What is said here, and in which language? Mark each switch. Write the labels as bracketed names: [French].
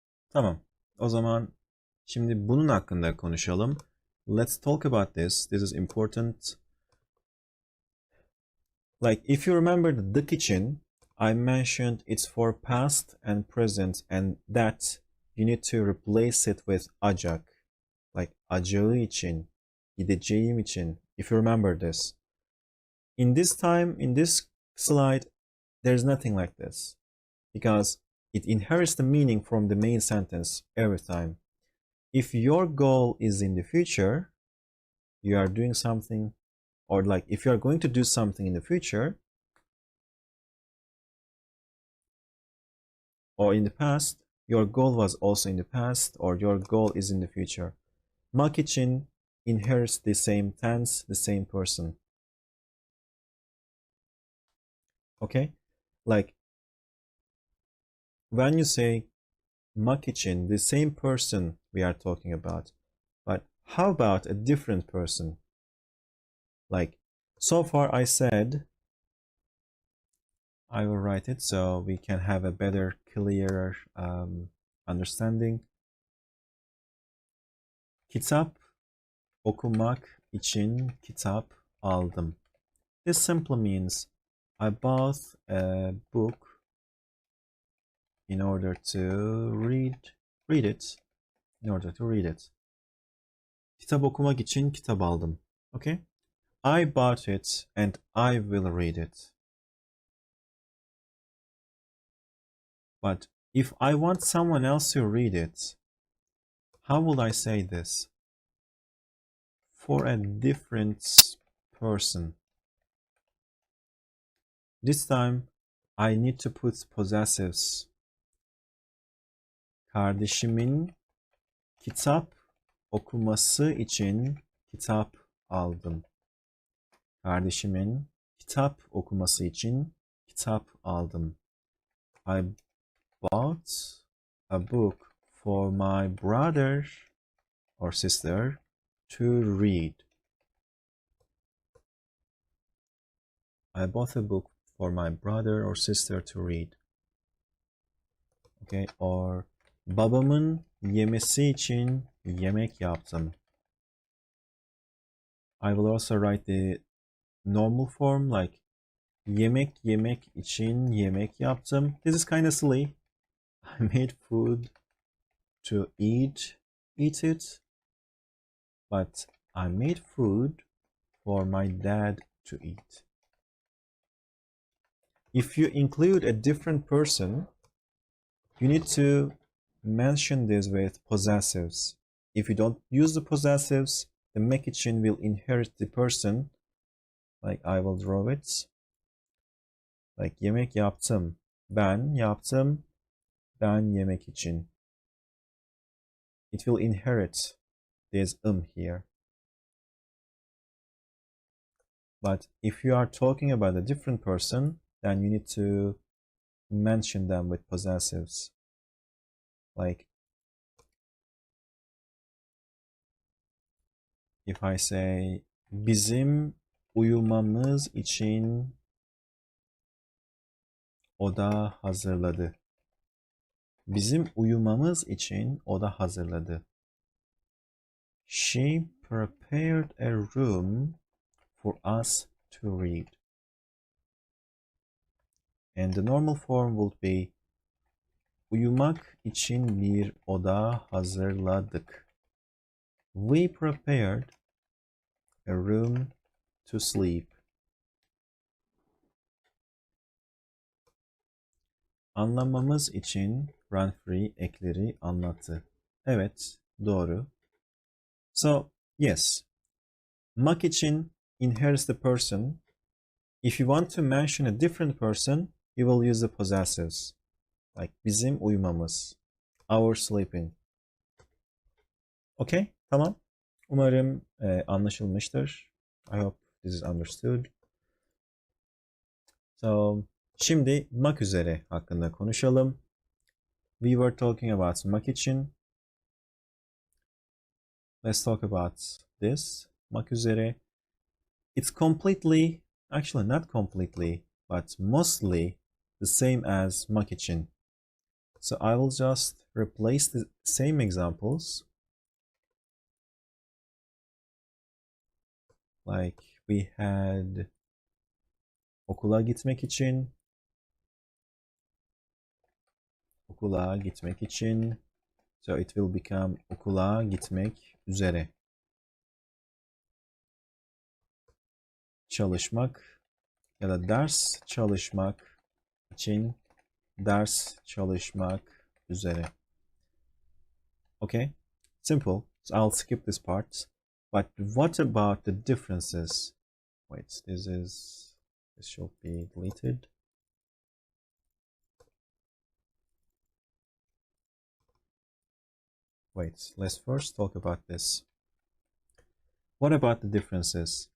[Turkish] Tamam. O zaman şimdi bunun hakkında konuşalım. [English] Let's talk about this. This is important. Like if you remember the kitchen, I mentioned it's for past and present and that you need to replace it with ArAk. [Turkish] Like acağı için, gideceğim için. [English] If you remember this. In this slide, there's nothing like this. Because it inherits the meaning from the main sentence every time. If your goal is in the future, you are doing something, or like if you are going to do something in the future, or in the past, your goal was also in the past, or your goal is in the future. Mak için inherits the same tense, the same person. Okay? Like, when you say mak için, the same person we are talking about. But how about a different person? Like, so far I said, I will write it so we can have a better, clearer understanding. [Turkish] Kitap okumak için kitap aldım. [English] This simply means I bought a book in order to read it. In order to read it. [Turkish] Kitap okumak için kitap aldım. [English] Okay? I bought it and I will read it. But if I want someone else to read it, how will I say this? For a different person. This time I need to put possessives. [Turkish] Kardeşimin kitap okuması için kitap aldım. Kardeşimin kitap okuması için kitap aldım. [English] I bought a book for my brother or sister to read. I bought a book for my brother or sister to read. [Turkish] Okay, or babamın yemesi için yemek yaptım. [English] I will also write the normal form like [Turkish] yemek yemek için yemek yaptım. [English] This is kind of silly. I made food to eat it, but I made food for my dad to eat. If you include a different person, you need to mention this with possessives. If you don't use the possessives, the make için will inherit the person. Like I will draw it. Like [Turkish] yemek yaptım. Ben yaptım. Ben yemek için. [English] It will inherit this here. But if you are talking about a different person, then you need to mention them with possessives. Like if I say [Turkish] bizim uyumamız için oda hazırladı. Bizim uyumamız için oda hazırladı. [English] She prepared a room for us to read. And the normal form would be [Turkish] uyumak için bir oda hazırladık. [English] We prepared a room to sleep. [Turkish] Anlamamız için Ranfree ekleri anlattı. Evet, doğru. [English] So, yes, mak için inherits the person. If you want to mention a different person, you will use the possessives. Like [Turkish] bizim uyumamız, [English] our sleeping. [Turkish] Okay, tamam. Umarım anlaşılmıştır. [English] I hope this is understood. [Turkish] So, şimdi mak üzere hakkında konuşalım. [English] We were talking about mak için. Let's talk about this. Mak üzere. It's completely, actually not completely, but mostly the same as mak için. So I will just replace the same examples. Like we had [Turkish] okula gitmek için, okula gitmek için. [English] So it will become [Turkish] okula gitmek üzere. Çalışmak ya da ders çalışmak için, ders çalışmak üzere. [English] Okay, simple. So I'll skip this part. But what about the differences? Wait, this should be deleted. Wait, let's first talk about this. What about the differences?